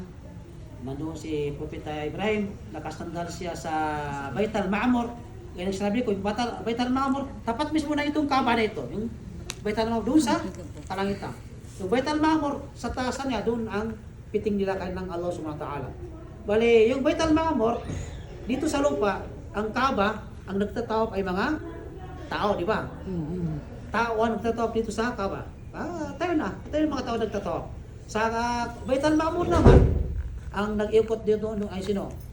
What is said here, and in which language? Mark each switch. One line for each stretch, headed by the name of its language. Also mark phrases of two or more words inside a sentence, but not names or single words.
Filipino: Nandoon si propeta Ibrahim, nakasandal siya sa Bait al-Ma'mur. Kaya sinabi ko, yung Bait al-Ma'mur, tapat mismo na itong Kaaba na ito. Yung Bait al-Ma'mur doon sa kalangitan. Yung Bait al-Ma'mur, sa taasan niya, doon ang piting nila kay ng Allah
Arabic: سبحانه وتعالى.
Filipino: Bali, yung Bait al-Ma'mur, dito sa lupa, ang Kaaba, ang nagtatawag ay mga tao, di ba? Tao ang nagtatawag dito sa Kaaba. Tayo yung mga tao nagtatawag. Sa Bait al-Ma'mur naman, ang nag-ikot dito doon ay sino?